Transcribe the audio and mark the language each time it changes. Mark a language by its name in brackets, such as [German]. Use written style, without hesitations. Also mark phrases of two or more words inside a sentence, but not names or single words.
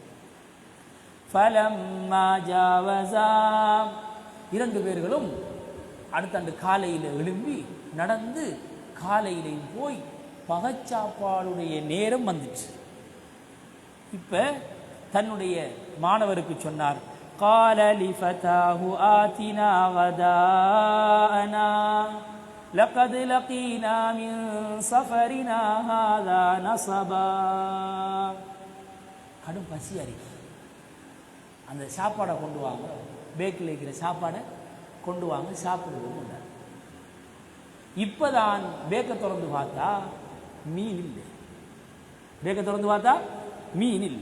[Arabic] فلما جاوزا, [Tamil] 2 பேர்களும் அடுத்த காலையில் எழும்பி நடந்து காலையிலையும் போய் பகச்சாப்பாடுடைய நேரம் வந்துச்சு. இப்ப தன்னுடைய மாணவருக்கு சொன்னார், [Arabic] قال لفتاه آتنا غداءنا لقد لقينا من سفرنا هذا نصبا. [Tamil] கடும் பசி அறிக்கை, அந்த சாப்பாடை கொண்டு வாங்க, பேக்கில் இருக்கிற சாப்பாடை கொண்டு வாங்க, சாப்பிடுவோம். இப்பதான் பேக்கை திறந்து பார்த்தா மீன் இல்லை. பேக்கை திறந்து பார்த்தா மீன் இல்லை.